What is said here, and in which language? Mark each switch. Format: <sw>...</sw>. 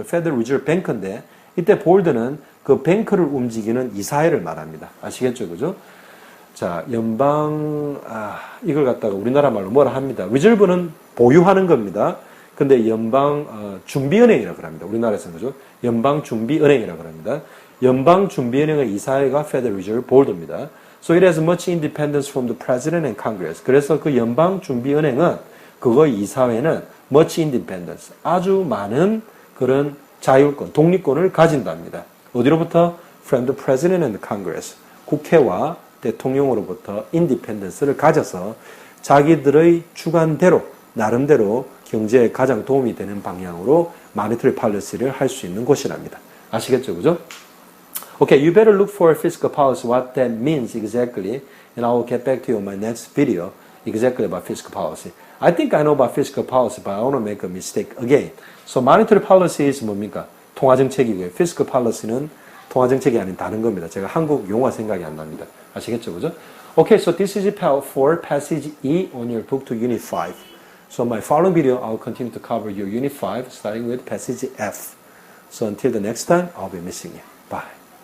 <ko>Federal Reserve Bank인데, 이때 보드는 그 뱅크를 움직이는 이사회를 말합니다. 아시겠죠? 그죠? 자, 연방, 이걸 갖다가 우리나라 말로 뭐라 합니다. 리저브는 보유하는 겁니다. 근데 연방, 준비은행이라고 합니다. 우리나라에서는 그죠? 연방준비은행이라고 합니다. 연방준비은행의 이사회가 Federal Reserve Board입니다.</ko> <en>So it has much independence from the President and Congress.</en> <ko>그래서 그 연방준비은행은, 그거의 이사회는</ko> <en>much independence,</en> <ko>아주 많은 그런 자율권, 독립권을 가진답니다. 어디로부터?</ko> <en>From the President and the Congress.</en> <ko>국회와 대통령으로부터 인디펜던스를 가져서 자기들의 주관대로, 나름대로 경제에 가장 도움이 되는 방향으로 마니터리 팔리시를 할 수 있는 곳이랍니다. 아시겠죠? 그죠?</ko> <en>Okay, you better look for fiscal policy, what that means exactly, and I will get back to you in my next video exactly about fiscal policy. I think I know about fiscal policy, but I want to make a mistake again. So monetary policy is</en> <ko>뭡니까? 통화정책이고요. fiscal policy는 통화정책이 아닌 다른 겁니다. 제가 한국 용어 생각이 안 납니다. 아시겠죠? 그죠?</ko> <en>Okay, so this is for passage E on your book to Unit 5. So my following video, I'll continue to cover your Unit 5, starting with passage F. So until the next time, I'll be missing you. Bye.</en>